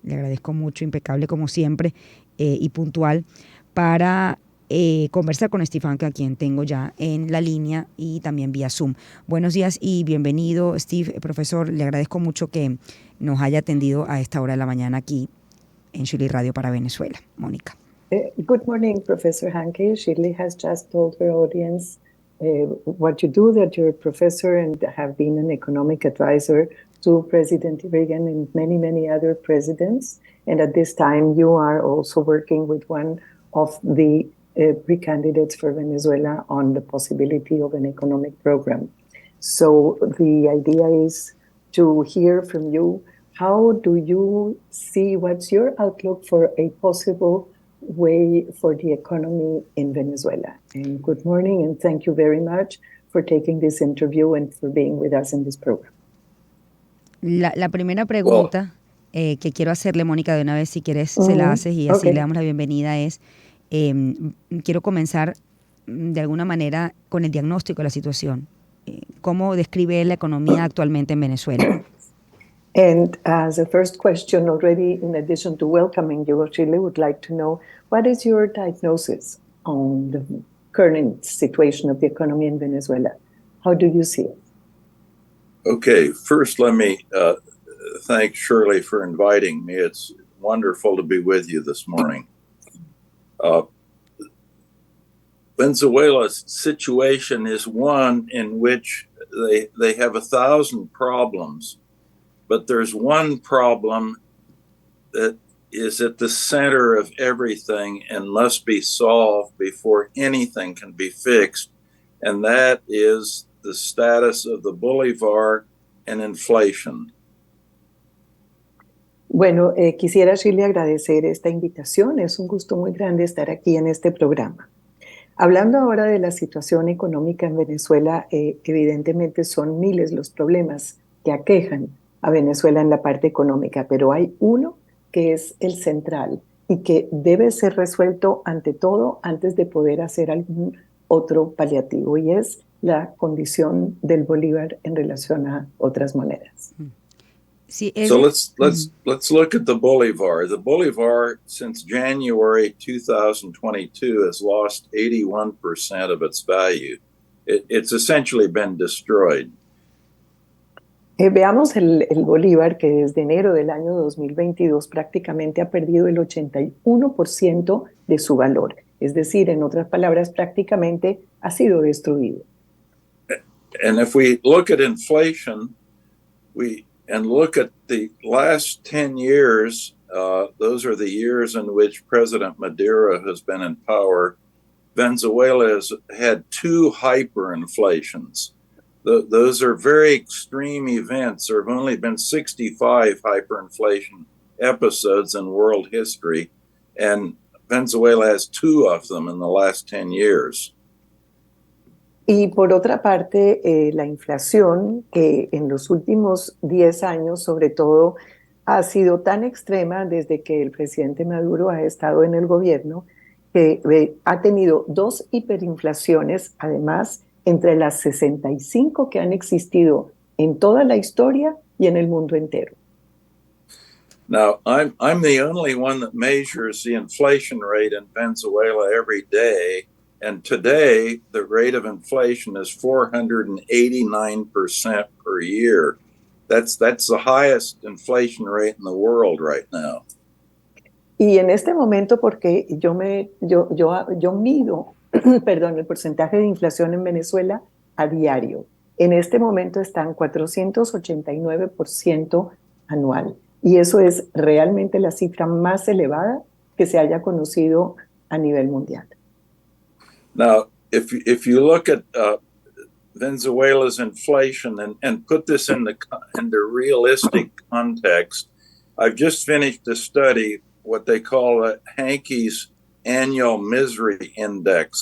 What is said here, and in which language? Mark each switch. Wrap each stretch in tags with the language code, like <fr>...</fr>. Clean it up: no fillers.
<es>Le agradezco mucho, impecable como siempre y puntual, para conversar con Steve Hanke, a quien tengo ya en la línea y también vía Zoom. Buenos días y bienvenido, Steve. Profesor, le agradezco mucho que nos haya atendido a esta hora de la mañana aquí en Shirley Radio para Venezuela. Mónica.</es> <en>Good morning, Professor Hanke. Shirley has just told her audience what you do, that you're a professor and have been an economic advisor to President Reagan and many, many other presidents. And at this time, you are also working with one of the pre-candidates for Venezuela on the possibility of an economic program. So the idea is to hear from you, how do you see, what's your outlook for a possible way for the economy in Venezuela? And good morning, and thank you very much for taking this interview and for being with us in this program.</en> <es>La primera pregunta que quiero hacerle, Mónica, de una vez, si quieres, se la haces y así le damos la bienvenida, es quiero comenzar de alguna manera con el diagnóstico de la situación. ¿Cómo describe la economía actualmente en Venezuela?</es> <en>And as a first question, already in addition to welcoming you, Shirley would like to know, what is your diagnosis on the current situation of the economy in Venezuela? How do you see it? Okay, first let me thank Shirley for inviting me. It's wonderful to be with you this morning. Venezuela's situation is one in which they have 1,000 problems, but there's one problem that is at the center of everything and must be solved before anything can be fixed, and that is the status of the Bolivar and inflation.</en> <es>Bueno, quisiera, Shirley, agradecer esta invitación. Es un gusto muy grande estar aquí en este programa. Hablando ahora de la situación económica en Venezuela, evidentemente son miles los problemas que aquejan a Venezuela en la parte económica, pero hay uno que es el central y que debe ser resuelto ante todo antes de poder hacer algún otro paliativo, y es la condición del bolívar en relación a otras monedas. Sí,</es> <en>so let's look at the Bolivar. The Bolivar, since January 2022, has lost 81% of its value. It's essentially been destroyed.</en> <es>Veamos el bolívar, que desde enero del año 2022 prácticamente ha perdido el 81% de su valor. Es decir, en otras palabras, prácticamente ha sido destruido.</es> <en>And if we look at inflation, and look at the last 10 years, those are the years in which President Maduro has been in power, Venezuela has had 2 hyperinflations. Those are very extreme events. There have only been 65 hyperinflation episodes in world history, and Venezuela has 2 of them in the last 10 years.</en> <es>Y por otra parte, la inflación, que en los últimos 10 años, sobre todo, ha sido tan extrema desde que el presidente Maduro ha estado en el gobierno, que ha tenido 2 hiperinflaciones, además, entre las 65 que han existido en toda la historia y en el mundo entero.</es> <en>Now, I'm the only one that measures the inflation rate in Venezuela every day. And today, the rate of inflation is 489% per year. That's the highest inflation rate in the world right now.</en> <es>Y en este momento, porque yo mido perdón, el porcentaje de inflación en Venezuela a diario. En este momento está en 489% anual. Y eso es realmente la cifra más elevada que se haya conocido a nivel mundial.</es> <en>Now, if you look at Venezuela's inflation and put this into realistic context, I've just finished a study, what they call Hanke's Annual Misery Index.</en>